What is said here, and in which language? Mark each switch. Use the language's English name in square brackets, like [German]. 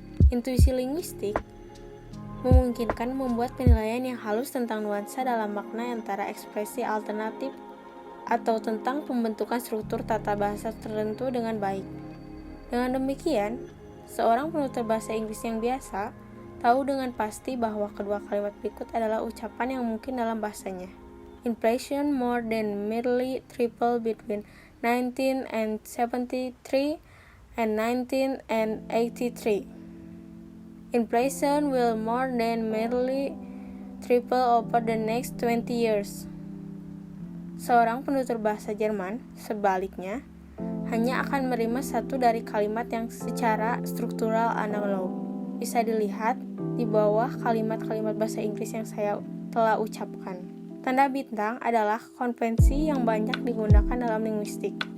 [Indonesian] Intuisi linguistik memungkinkan membuat penilaian yang halus tentang nuansa dalam makna antara ekspresi alternatif atau tentang pembentukan struktur tata bahasa tertentu dengan baik. Dengan demikian, seorang penutur bahasa Inggris yang biasa tahu dengan pasti bahwa kedua kalimat berikut adalah ucapan yang mungkin dalam bahasanya. [English] Inflation more than merely triple between 1973 and 1983. Inflation will more than merely triple over the next 20 years. [Indonesian] Seorang penutur bahasa Jerman, sebaliknya, hanya akan menerima satu dari kalimat yang secara struktural analog. Bisa dilihat di bawah kalimat-kalimat bahasa Inggris yang saya telah ucapkan. Tanda bintang adalah konvensi yang banyak digunakan dalam linguistik.